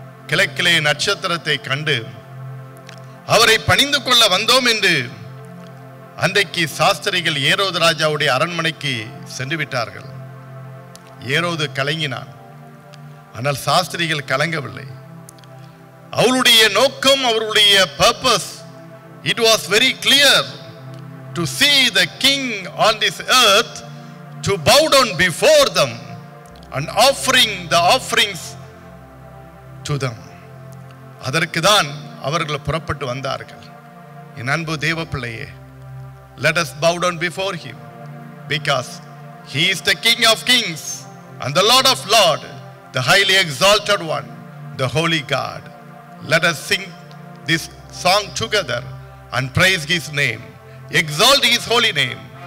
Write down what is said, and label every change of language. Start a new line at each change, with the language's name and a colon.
Tamil: கிழக்கிலே நட்சத்திரத்தை கண்டு அவரை பணிந்து கொள்ள வந்தோம் என்று அன்றைக்கு சாஸ்திரிகள் ஏரோது ராஜாவுடைய அரண்மனைக்கு சென்று விட்டார்கள். ஏரோது கலங்கினான், ஆனால் சாஸ்திரிகள் கலங்கவில்லை. அவருடைய நோக்கம், அவருடைய purpose
English: It was very clear to see the king on this earth to bow down before them and offering the offerings to them.
Tamil: அதற்கு தான் அவர்கள் புறப்பட்டு வந்தார்கள். என் அன்பு தேவ பிள்ளையே,
English: let us bow down before him because he is the King of kings and the Lord of lords, the highly exalted one, the holy God. Let us sing this song together and praise his name, exalt his holy name.